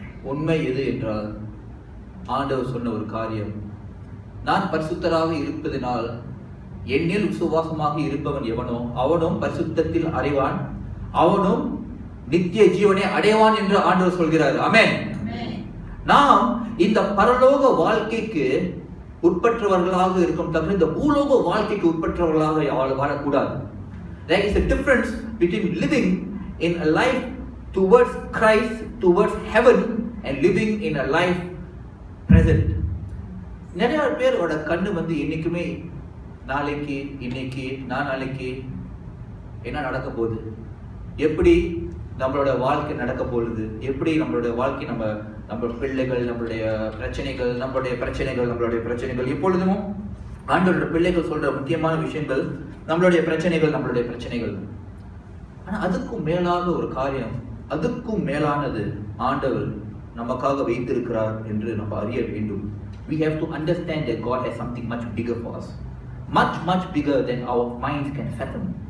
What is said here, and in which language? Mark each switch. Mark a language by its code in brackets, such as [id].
[ta] உண்மை எது என்றால் ஆண்டவர் சொன்ன ஒரு காரியம், நான் பரிசுத்தராக இருப்பதனால் என்னில் விசுவாசமாக இருப்பவன் எவனோ அவனும் பரிசுத்தத்தில் அடைவான், அவனும் நித்திய ஜீவனை அடைவான் என்று ஆண்டவர் சொல்கிறார். ஆமென். நாம் இந்த பரலோக வாழ்க்கைக்கு உட்பட்டவர்களாக இருக்கும் தவிர இந்த பூலோக வாழ்க்கைக்கு உட்பட்டவர்களாக வாழக்கூடாது. [en] There is a difference between living in a life towards Christ, towards heaven, and living in a life present. [ta] நிறைய பேரோட கண்ணு என்னைக்குமே நாளைக்கு, இன்னைக்கு, நாளைக்கு என்ன நடக்க போகுது, எப்படி நம்மளோட வாழ்க்கை நடக்க போகுது, எப்படி நம்மளோட வாழ்க்கை, நம்மளோட பிள்ளைகள், நம்மளுடைய பிரச்சனைகள் எப்பொழுதும் ஆண்டவரோட பிள்ளைகள் சொல்ற முக்கியமான விஷயங்கள் நம்மளுடைய பிரச்சனைகள். ஆனா அதுக்கும் மேலாக ஒரு காரியம், அதுக்கும் மேலானது ஆண்டவர் நமக்காக வைத்திருக்கிறார் என்று நம்ம அறிய வேண்டும். [en] We have to understand that God has something much bigger for us, much bigger than our minds can fathom.